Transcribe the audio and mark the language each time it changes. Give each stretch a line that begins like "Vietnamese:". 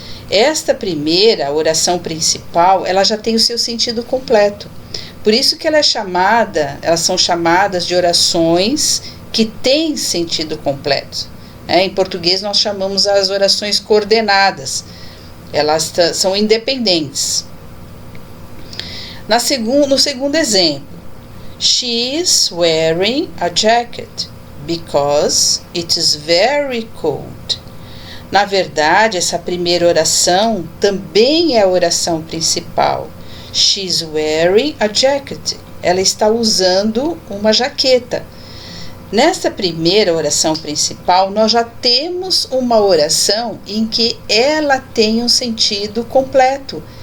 Portuguese: Esta primeira, a oração principal, ela já tem o seu sentido completo. Por isso que elas são chamadas de orações que têm sentido completo. Em português nós chamamos as orações coordenadas. Elas são independentes. No segundo exemplo,
English: she is wearing a jacket because it is very cold.
Portuguese: Na verdade, essa primeira oração também é a oração principal.
English: She is wearing a jacket.
Portuguese: Ela está usando uma jaqueta. Nesta primeira oração principal, nós já temos uma oração em que ela tem um sentido completo.